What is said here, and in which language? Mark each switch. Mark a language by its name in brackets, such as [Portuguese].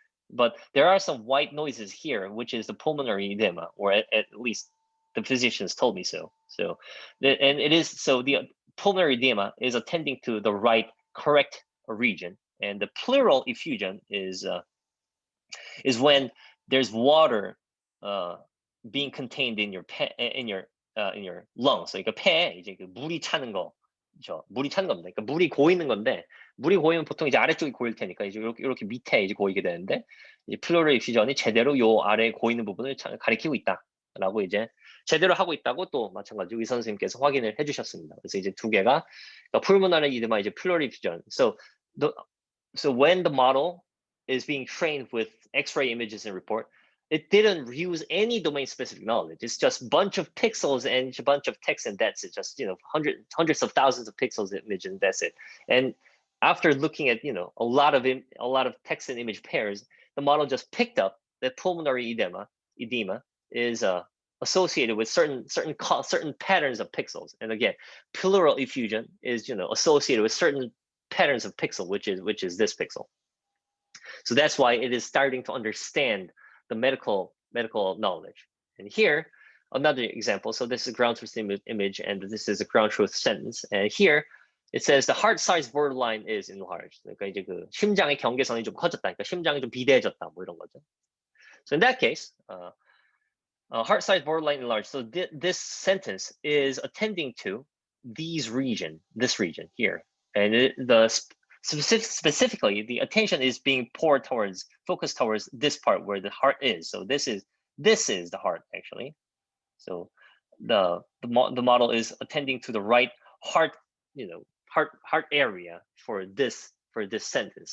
[English] But there are some white noises here, which is the pulmonary edema, or at least the physicians told me so. So the pulmonary edema is attending to the right correct region. And the pleural effusion is when there's water being contained in your in your lungs. [Korean] 그러니까 폐에 이제 그 물이 차는 거, 그렇죠? 물이 차는 겁니다. 그러니까 물이 고이는 건데, 물이 고이면 보통 이제 아래쪽이 고일 테니까 이제 이렇게 밑에 이제 고이게 되는데, 이 플로럴 이퓨전이 제대로 요 아래 고이는 부분을 가리키고 있다라고 이제 제대로 하고 있다고 또 마찬가지로 의사 선생님께서 확인을 해주셨습니다. 그래서 이제 두 개가 pulmonary edema, 이제 pleural effusion. So when the model is being trained with X-ray images and report, it didn't use any domain-specific knowledge. It's just a bunch of pixels and a bunch of text, and that's it. Just hundreds of thousands of pixels image, and that's it. And after looking at a lot of text and image pairs, the model just picked up that pulmonary edema is associated with certain patterns of pixels. And again, pleural effusion is associated with certain patterns of pixel, which is this pixel. So that's why it is starting to understand the medical knowledge. And here, another example. So this is a ground truth image, and this is a ground truth sentence. And here, it says the heart size borderline is enlarged. 그러니까 이제 그 심장의 경계선이 좀 커졌다. 그러니까 심장이 좀 비대해졌다. 뭐 이런 거죠. [English] So in that case, heart size borderline enlarged. So this sentence is attending to this region here, and specifically, the attention is being focused towards this part where the heart is. So this is the heart actually. So the model is attending to the right heart, heart area for this sentence.